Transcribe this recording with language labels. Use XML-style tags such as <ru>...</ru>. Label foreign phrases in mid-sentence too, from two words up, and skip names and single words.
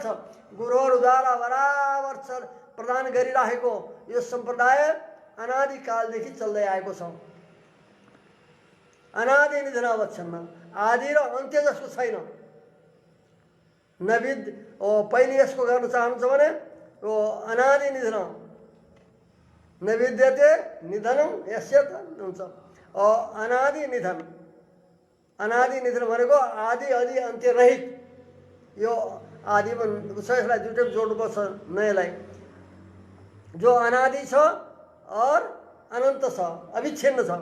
<ne>गुरुहरूद्वारा बराबर प्रदान गरिरहेको यो सम्प्रदाय अनादिकालदेखि चल्दै आएको छ।</ne> <sa>अनादि निधनावच्छिन्न,</sa> <ne>आदि र अन्त्य जसको छैन। नविद पहिले यसको गर्न चाहनुहुन्छ भने यो</ne> <sa>अनादि निधन नविद्यते निधनम यस्य</sa> <ne>हुन्छ। अनादि निधन, अनादि निधन भनेको आदि आदि अन्त्य रहित। यो आदि यसलाई दुईटै जोड्नुपर्छ नयाँलाई। जो अनादि छ और अनन्त छ, अविच्छिन्न छ।</ne>